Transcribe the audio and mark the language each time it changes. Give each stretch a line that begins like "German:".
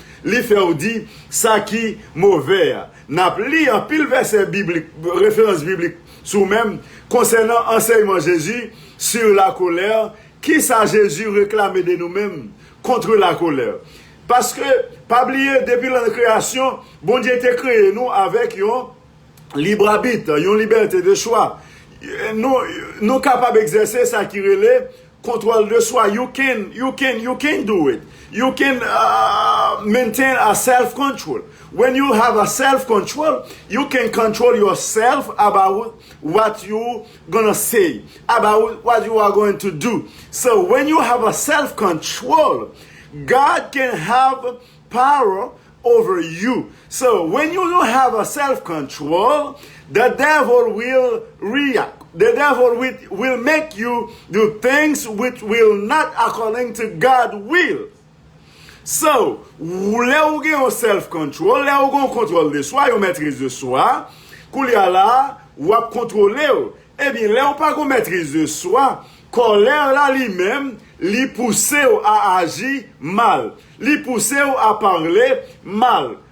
French: Li fait ou dit ça qui mauvais. N'a li en pile verset biblique, référence biblique sous même concernant enseignement Jésus sur la colère, qui ça Jésus réclamait de nous-mêmes contre la colère. Parce que, pas oublier, depuis la création, bon Dieu était créé nous avec un libre arbitre, une liberté de choix. Nous capables d'exercer ça qui relève contrôle de soi.
English: You can do it. You can maintain a self-control. When you have a self-control, you can control yourself about what you gonna say, about what you are going to do. So when you have a self-control, God can have power over you. So when you don't have a self-control, the devil will react. The devil will make you do things which will not according to God's will.
French: So, là où il y a un self-control, là où il y a un contrôle de soi, une maîtrise de soi, qu'il y a là, ou à contrôler, eh bien, là où il n'y a pas de maîtrise de soi, colère là lui-même, lui pousse à agir mal, lui pousse à parler mal.